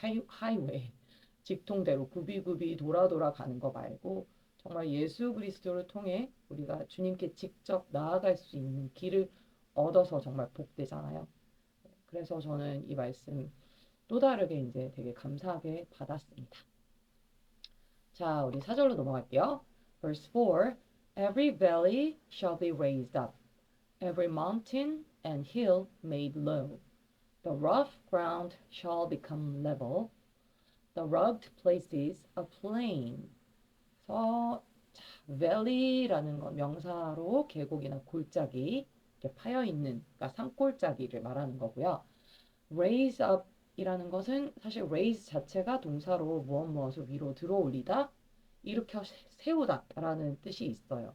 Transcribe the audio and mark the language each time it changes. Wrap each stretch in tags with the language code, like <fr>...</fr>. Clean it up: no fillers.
<ko>하이웨이 직통대로 굽이굽이 돌아 가는 거 말고 정말 예수 그리스도를 통해 우리가 주님께 직접 나아갈 수 있는 길을 얻어서 정말 복되잖아요. 그래서 저는 이 말씀 또 다르게 이제 되게 감사하게 받았습니다. 자, 우리 4절로 넘어갈게요.</ko> <en>Verse 4. Every valley shall be raised up, every mountain and hill made low. The rough ground shall become level, the rugged places a plain.</en> <ko>그래서 valley라는 건 명사로 계곡이나 골짜기 이렇게 파여 있는 그러니까 산골짜기를 말하는 거고요. raise up 이라는 것은 사실 raise 자체가 동사로 무엇을 위로 들어 올리다, 일으켜 세우다 라는 뜻이 있어요.</ko>